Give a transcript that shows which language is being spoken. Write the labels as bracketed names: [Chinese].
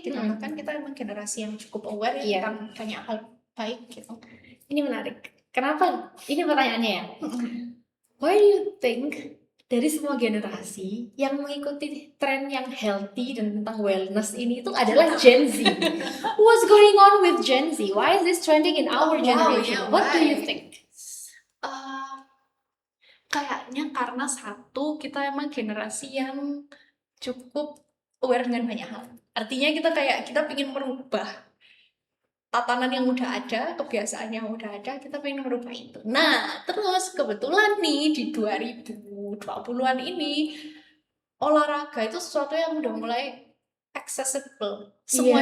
[Indonesian] Dikarenakan kita emang generasi yang cukup aware tentang banyak hal baik gitu. Ini menarik. Kenapa? Ini pertanyaannya ya. [English] Why do you think [Indonesian] dari semua generasi yang mengikuti tren yang healthy dan tentang wellness ini itu adalah Gen Z? [English] What's going on with Gen Z? Why is this trending in our generation? What do you think? [Indonesian] Kayaknya karena satu, kita emang generasi yang cukup aware dengan banyak hal. Artinya kita pengen merubah tatanan yang udah ada, kebiasaan yang udah ada, kita pengen merubah itu. Nah, terus kebetulan nih di 2020-an ini olahraga itu sesuatu yang udah mulai accessible, semua